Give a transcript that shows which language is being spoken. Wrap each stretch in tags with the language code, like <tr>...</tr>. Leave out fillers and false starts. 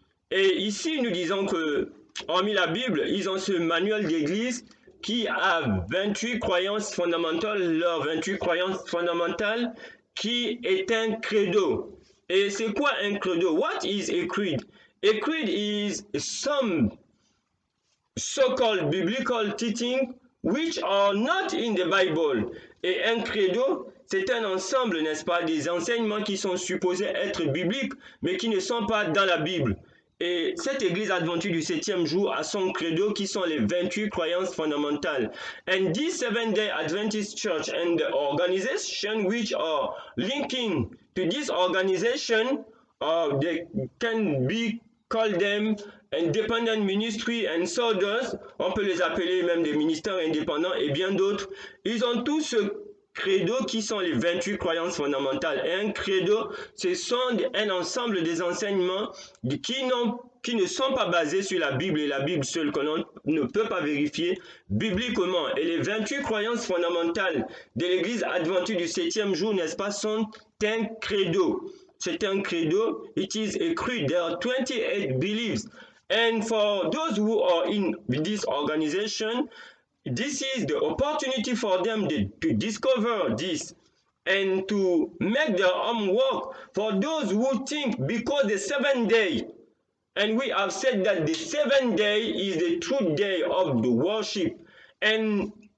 <fr>Et ici, nous disons que, hormis la Bible, ils ont ce manuel d'église qui a 28 croyances fondamentales, leurs 28 croyances fondamentales, qui est un credo. Et c'est quoi un credo?</fr> <en>What is a creed? A creed is some so-called biblical teaching which are not in the Bible.</en> <fr>Et un credo, c'est un ensemble, n'est-ce pas, des enseignements qui sont supposés être bibliques, mais qui ne sont pas dans la Bible. Et cette église adventiste du 7e jour a son credo qui sont les 28 croyances fondamentales.</fr> <en>And this Seventh-day Adventist Church and the organization which are linking to this organization, they can be called them independent ministry and so others.</en> <fr>On peut les appeler même des ministères indépendants et bien d'autres. Ils ont tous ce credo qui sont les 28 croyances fondamentales. Et un credo, ce sont un ensemble des enseignements qui ne sont pas basés sur la Bible et la Bible seule, qu'on ne peut pas vérifier bibliquement. Et les 28 croyances fondamentales de l'Église adventiste du 7e jour, n'est-ce pas, sont un credo. C'est un credo.</fr> <en>It is a creed. There are 28 beliefs. And for those who are in this organization, this is the opportunity for them to discover this and to make their homework. For those who think because the 7th day, and we have said that the 7th day is the true day of the worship, and</en>